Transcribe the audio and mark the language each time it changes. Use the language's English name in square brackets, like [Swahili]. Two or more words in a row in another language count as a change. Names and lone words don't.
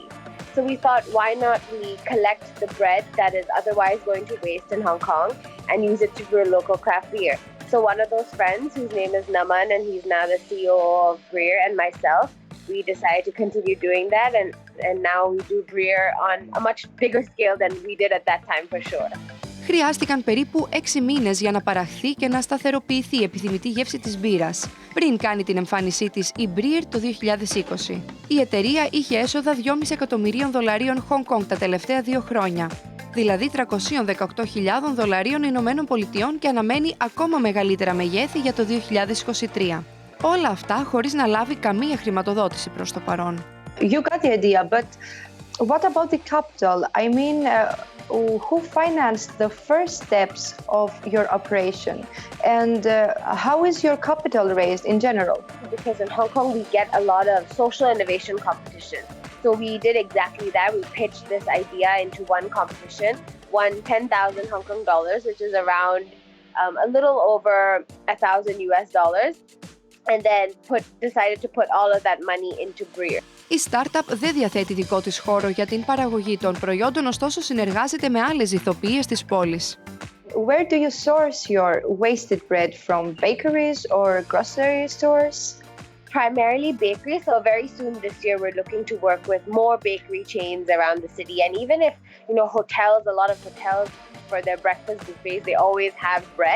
[English] So we thought, why not we collect the bread that is otherwise going to waste in Hong Kong and use it to brew local craft beer. So one of those friends, whose name is Naman, and he's now the CEO of Breer, and myself, we decided to continue doing that, and now we do Breer on a much bigger scale than we did at that time for sure. [Greek] Χρειάστηκαν περίπου 6 μήνες για να παραχθεί και να σταθεροποιηθεί η επιθυμητή γεύση της μπύρας, πριν κάνει την εμφάνισή της η Breer το 2020. Η εταιρεία είχε έσοδα $2,5 εκατομμυρίων Χονγκ Κονγκ τα τελευταία 2 χρόνια, δηλαδή $318,000 Ηνωμένων Πολιτειών, και αναμένει ακόμα μεγαλύτερα μεγέθη για το 2023. Όλα αυτά χωρίς να λάβει καμία χρηματοδότηση προς το παρόν. [English] You got the idea, but what about the capital? I mean, who financed the first steps of your operation? And how is your capital raised in general? Because in Hong Kong, we get a lot of social innovation competitions. So we did exactly that. We pitched this idea into one competition, won 10,000 Hong Kong dollars, which is around a little over $1,000, and then decided to put all of that money into Breer. [Greek] Η startup δεν διαθέτει δικό της χώρο για την παραγωγή των προϊόντων, ωστόσο συνεργάζεται με άλλες ηθοποιίες της πόλης. [English] Where do you source your wasted bread from? Bakeries or grocery stores? Primarily bakery, so very soon this year we're looking to work with more bakery chains around the city, and even if, hotels, a lot of hotels for their breakfast buffets, they always have bread.